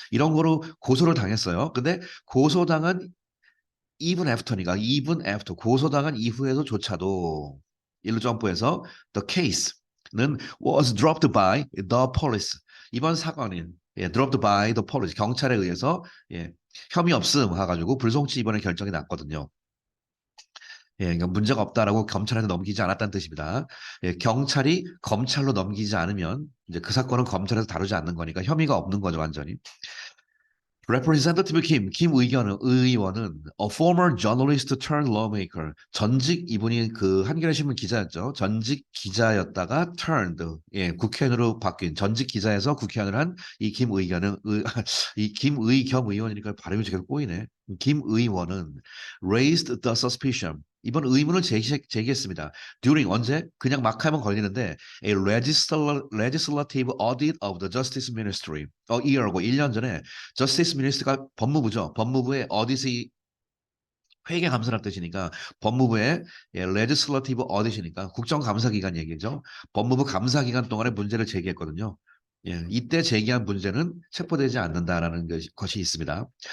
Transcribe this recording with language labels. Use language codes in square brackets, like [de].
[ko] 이런 거로 고소를 당했어요. 근데 고소당한 [en] even after [ko] 니까 even after 고소당한 이후에도조차도 일루 점프해서 the case는 [en] was dropped by the police [ko] 이번 사건은 예, [en] dropped by the police [ko] 경찰에 의해서 예, 혐의 없음 해가지고 불송치 이번에 결정이 났거든요. 예, 그러니까 문제가 없다라고 검찰한테 넘기지 않았다는 뜻입니다. 예, 경찰이 검찰로 넘기지 않으면 이제 그 사건은 검찰에서 다루지 않는 거니까 혐의가 없는 거죠, 완전히. [en] Representative 김 의원은 a former journalist turned lawmaker. [ko] 전직 이분이 그 한겨레 신문 기자였죠. 전직 기자였다가 turned 예, 국회의원으로 바뀐 전직 기자에서 국회의원을 한 이 김 의견은 이 김의겸 의원이니까 발음이 계속 꼬이네. [en] 김 의원은 raised the suspicion. [ko] 이번 의문을 제기했습니다. during 언제? 그냥 막 하면 걸리는데 [en] a legislative audit of the Justice Ministry. [ko] year고 1년 전에 저스티스 미니스트가 법무부죠. 법무부의 어디시 회계 감사란 뜻이니까 법무부의 예, 레지슬러티브 어디시니까 국정감사기관 얘기죠. 법무부 감사기간 동안에 문제를 제기했거든요. 예, 이때 제기한 문제는 체포되지 않는다라는 것이 있습니다.